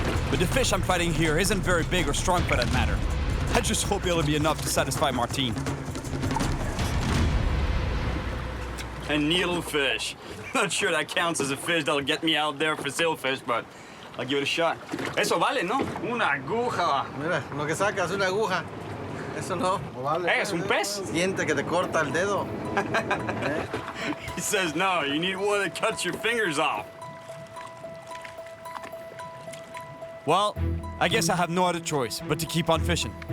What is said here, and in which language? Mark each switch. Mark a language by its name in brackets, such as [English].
[English] But the fish I'm fighting here isn't very big or strong for that matter. I just hope it'll be enough to satisfy Martin. A needlefish. Not sure that counts as a fish that'll get me out there for sailfish, but I'll give it a shot. [Spanish] Eso vale, ¿no? Una aguja. Mira, lo que saca es una aguja. Eso no vale. Hey, es un pez. Siente que te corta el dedo. [English] He says no, you need one that cuts your fingers off. Well, I guess I have no other choice but to keep on fishing.